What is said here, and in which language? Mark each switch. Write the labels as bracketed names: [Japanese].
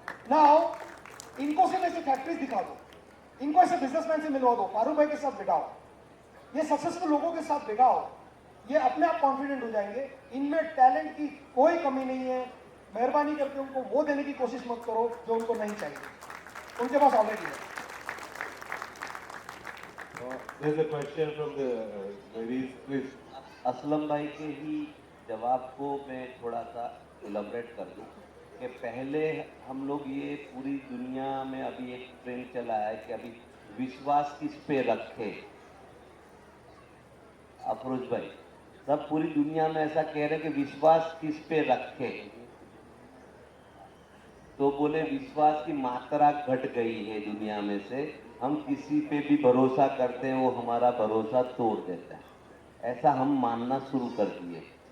[Hindi] Now इनको सिर्फ ऐसे फैक्ट्रीज दिखा दो, इनको ऐसे बिजनेसमैन से मिलवा दो, फारूक भाई के साथ बिठाओ, ये सक्सेसफुल लोगों के साथ बिठाओ, ये अपने आप कॉन्फिडेंट हो जाएंगे। इनमें टैलेंट की कोई कमी नहीं है। मेहरबानी करके उनको वो देने की कोशिश मत करो जो उनको नहीं चाहिए, उनके पास ऑलरेडी है। [English] There's a question from the ladies, please. [Hindi] Aslam भाई के ही जवाब को मैं थोड़ा सा इलैबोरेट कर दूं कि पहले हम लोग ये पूरी दुनिया में अभी एक ट्रेंड चला है कि अभी विश्वास किस पे रखे। अफरोज भाई, सब पूरी दुनिया में ऐसा कह रहे हैं कि विश्वास किस पे रखे, तो बोले विश्वास की मात्रा घट गई है दुनिया में से, हम किसी पे भी भरोसा करते हैं वो हमारा भरोसा तोड़ देता है, ऐसा हम मानना शुरू कर दिए।